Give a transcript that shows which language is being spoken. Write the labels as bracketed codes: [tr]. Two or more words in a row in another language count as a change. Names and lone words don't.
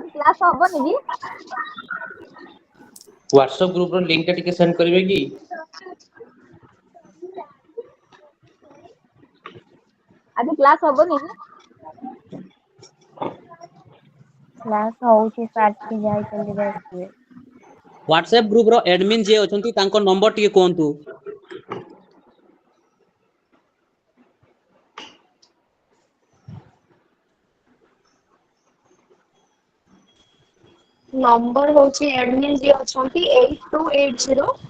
[or] କ୍ଲାସ ହବନି କି ହ୍ୱାଟସଆପ ଗ୍ରୁପ ର ଲିଙ୍କ ଟା ଟିକେ ସେଣ୍ଡ କରବେ କି ଆଜ କ୍ଲାସ ହବନି କି କ୍ଲାସ ହଉଛି ସାଥ କେ ଯାଇ ଚାଲି ଯାଇ ହ୍ୱାଟସଆପ ଗ୍ରୁପ ର ଆଡମିନ ଯେ ଅଛନ୍ତି ତାଙ୍କ ନମ୍ବର ଟିକେ କୋନ୍ତୁ ନମ୍ବର ହଉଛି ଆଡମିନ ଯେ ଅଛନ୍ତି 8280